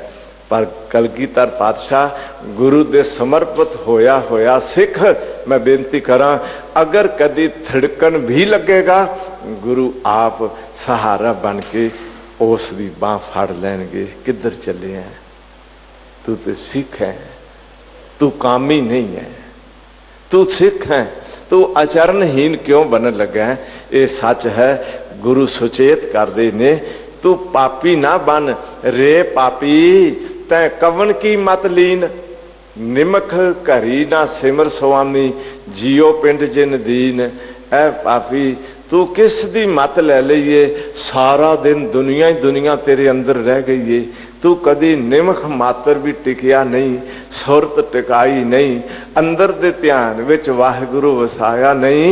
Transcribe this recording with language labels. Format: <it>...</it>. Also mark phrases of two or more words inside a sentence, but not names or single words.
<pa>ਪਰ ਕਲਗੀਧਰ ਪਾਤਸ਼ਾਹ ਗੁਰੂ ਦੇ ਸਮਰਪਿਤ ਹੋਇਆ ਹੋਇਆ ਸਿੱਖ, ਮੈਂ ਬੇਨਤੀ ਕਰਾਂ, ਅਗਰ ਕਦੀ ਥਿੜਕਣ ਭੀ ਲੱਗੇਗਾ ਗੁਰੂ ਆਪ ਸਹਾਰਾ ਬਣ ਕੇ ਉਸ ਦੀ ਬਾਂਹ ਫੜ ਲੈਣਗੇ।</pa> <hi>किधर चले हैं? तू तो सिख है, तू कामी नहीं है, तू सिख है, तू आचरणहीन क्यों बनन लगा है? ये सच है।</hi> <pa>ਗੁਰੂ ਸੁਚੇਤ ਕਰਦੇ ਨੇ, ਤੂ ਪਾਪੀ ਨਾ ਬਨ ਰੇ ਪਾਪੀ, ਤੈ ਕਵਨ ਕੀ ਮਤਿ ਲੀਨ। ਨਿਮਖ ਘਰੀ ਨਾ ਸਿਮਰ ਸੁਆਮੀ, ਜੀਉ ਪਿੰਡ ਜਿਨ ਦੀਨ। ਐ ਪਾਪੀ ਤੂ ਕਿਸ ਦੀ ਮਤ ਲੈ ਲਈਏ, ਸਾਰਾ ਦਿਨ ਦੁਨੀਆ ਹੀ ਦੁਨੀਆ ਤੇਰੇ ਅੰਦਰ ਰਹਿ ਗਈ ਹੈ। ਤੂ ਕਦੀ ਨਿਮਖ ਮਾਤ੍ਰ ਭੀ ਟਿਕਿਆ ਨਹੀਂ, ਸੁਰਤ ਟਿਕਾਈ ਨਹੀਂ, ਅੰਦਰ ਦੇ ਧਿਆਨ ਵਿਚ ਵਾਹਿਗੁਰੂ ਵਸਾਇਆ ਨਹੀਂ।</pa>